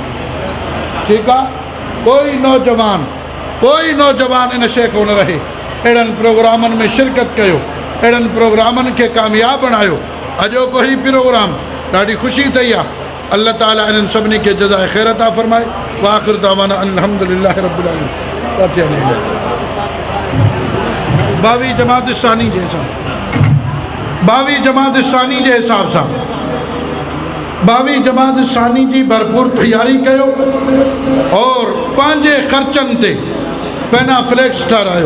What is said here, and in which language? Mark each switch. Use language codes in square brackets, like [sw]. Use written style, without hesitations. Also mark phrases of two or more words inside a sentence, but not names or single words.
[sd] ठीकु आहे। कोई नौजवान इन शइ कोन रहे। अहिड़नि प्रोग्रामनि में शिरकत कयो, अहिड़नि प्रोग्रामनि खे कामयाबु बणायो। अॼोको ही प्रोग्राम ॾाढी ख़ुशी थी आहे। अल्लाह ताला इन्हनि सभिनी खे जज़ाए ख़ैर अता फ़रमाए। [ar] وآخر دعوانا الحمد لله رب العالمين. [sd] 22 जमात इस्लामी जे हिसाब 22 जमात इस्लामी जे हिसाब सां 22 जमात इस्लामी जी भरपूर तयारी कयो और पंहिंजे ख़र्चनि ते पैना फ्लैक्स ठारायो।